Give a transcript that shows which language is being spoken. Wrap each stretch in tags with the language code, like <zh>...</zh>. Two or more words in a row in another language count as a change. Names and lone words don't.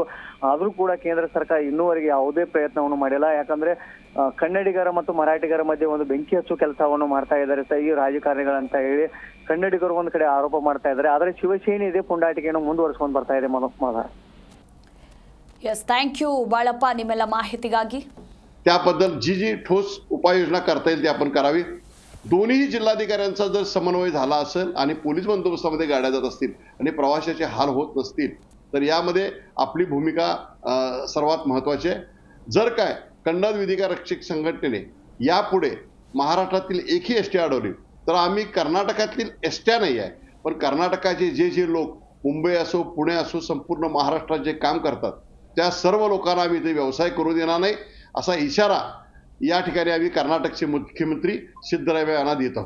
<kn>ಆದ್ರೂ ಕೂಡ ಕೇಂದ್ರ ಸರ್ಕಾರ ಇನ್ನೂವರೆಗೆ ಯಾವುದೇ ಪ್ರಯತ್ನವನ್ನು ಮಾಡಿಲ್ಲ. ಯಾಕಂದ್ರೆ ಕನ್ನಡಿಗರ ಮತ್ತು ಮರಾಠಿಗರ ಮಧ್ಯೆ ಒಂದು ಬೆಂಕಿ ಹಚ್ಚುವ ಕೆಲಸವನ್ನು ಮಾಡ್ತಾ ಇದ್ದಾರೆ ಈ ರಾಜಕಾರಣಿಗಳಂತ ಹೇಳಿ ಕನ್ನಡಿಗರು ಒಂದು ಕಡೆ ಆರೋಪ ಮಾಡ್ತಾ ಇದ್ದಾರೆ. ಆದರೆ ಶಿವಸೇನೆ ಇದೇ ಪುಂಡಾಟಿಕೆಯನ್ನು ಮುಂದುವರಿಸಿಕೊಂಡು ಬರ್ತಾ ಇದೆ.</kn> <en>Yes, thank you</en> <kn>ಬಾಳಪ್ಪ ನಿಮ್ಮೆಲ್ಲ ಮಾಹಿತಿಗಾಗಿ.</kn> <mr>त्याबद्दल जी ठोस उपाययोजना करता येईल ती आपण करावी. दोन्ही जिल्हाधिकाऱ्यांचा जर समन्वय झाला असेल आणि पोलीस बंदोबस्तामध्ये गाड्या जात असतील आणि प्रवाशाचे हाल होत नसतील तर यामध्ये आपली भूमिका सर्वात महत्त्वाची आहे. जर काय कन्नड वेदिका रक्षक संघटनेने यापुढे महाराष्ट्रातील एकही एसटी अडवली तर आम्ही कर्नाटकातील एसट्या नाही आहे, पण कर्नाटकाचे जे लोक मुंबई असो पुणे असो संपूर्ण महाराष्ट्रात जे काम करतात त्या सर्व लोकांना आम्ही इथे व्यवसाय करू देणार नाही असा इशारा या ठिकाणी आम्ही कर्नाटकचे मुख्यमंत्री सिद्धरामय्या यांना देत आहोत.</mr>